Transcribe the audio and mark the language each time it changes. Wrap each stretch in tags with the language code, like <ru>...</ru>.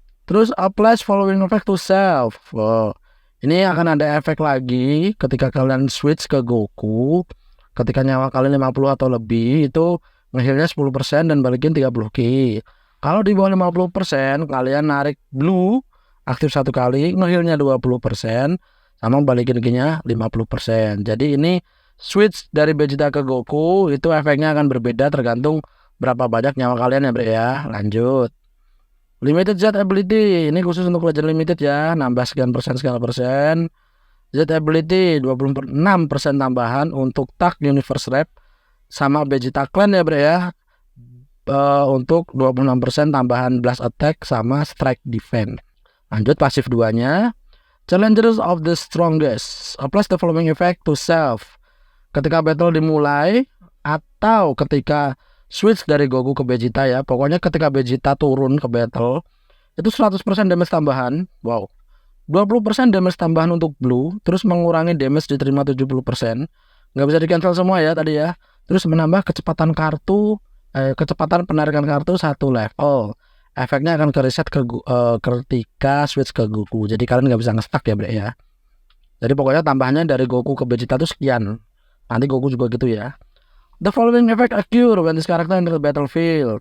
<en>Terus apply following effect to self.</en> <id>Ini akan ada efek lagi ketika kalian switch ke Goku. Ketika nyawa kalian 50 atau lebih itu ngehealnya 10% dan balikin 30 Ki. Kalau di bawah 50% kalian narik blue aktif 1 kali, ngehealnya 20% sama balikin Ki-nya 50%. Jadi ini switch dari Vegeta ke Goku itu efeknya akan berbeda tergantung berapa banyak nyawa kalian ya bro ya. Lanjut. Limited Z ability, ini khusus untuk Legend Limited ya, nambah sekian persen. Z ability 26% tambahan untuk Tag Universe Rap sama Vegeta Clan ya bro ya. Untuk 26% tambahan Blast Attack sama Strike Defense. Lanjut pasif 2-nya.</id> <en>Challengers of the Strongest. Apply the following effect to self.</en> <id>Ketika battle dimulai atau ketika switch dari Goku ke Vegeta ya. Pokoknya ketika Vegeta turun ke battle itu 100% damage tambahan. Wow. 20% damage tambahan untuk blue. Terus mengurangi damage diterima 70%. Nggak bisa di cancel semua ya tadi ya. Terus menambah kecepatan kartu, kecepatan penarikan kartu 1 level. Efeknya akan kereset ketika switch ke Goku. Jadi kalian nggak bisa nge-stuck ya bro ya. Jadi pokoknya tambahannya dari Goku ke Vegeta itu sekian. Nanti Goku juga gitu ya.</id> <en>The following effect occur when this character enter the battlefield.</en>